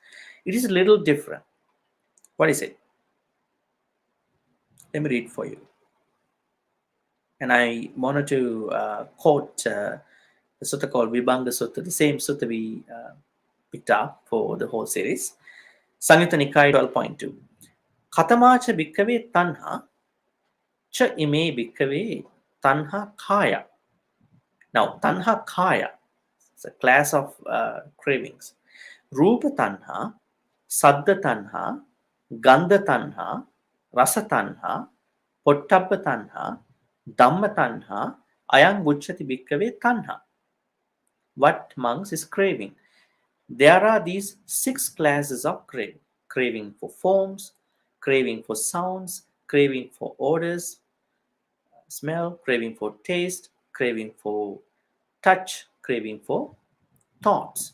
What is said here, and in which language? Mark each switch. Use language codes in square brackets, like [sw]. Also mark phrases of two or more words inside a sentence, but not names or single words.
[en] It is a little different. What is it? Let me read for you. And I wanted to quote the sutta called Vibhanga Sutta, the same sutta we picked up for the whole series. Samyutta Nikaya 12.2. [pi] Katamacha bhikkave tanha cha ime bhikkave tanha kaya. [en] Now, [pi] tanha kaya, [en] it's a class of cravings. [pi] Rupa tanha, saddha tanha, gandha tanha, rasa tanha, pottabba tanha, dhamma tanha, ayang uchati bhikkave tanha. [en] What monks is craving? There are these 6 classes of craving. Craving for forms, craving for sounds, craving for odors, smell, craving for taste, craving for touch, craving for thoughts.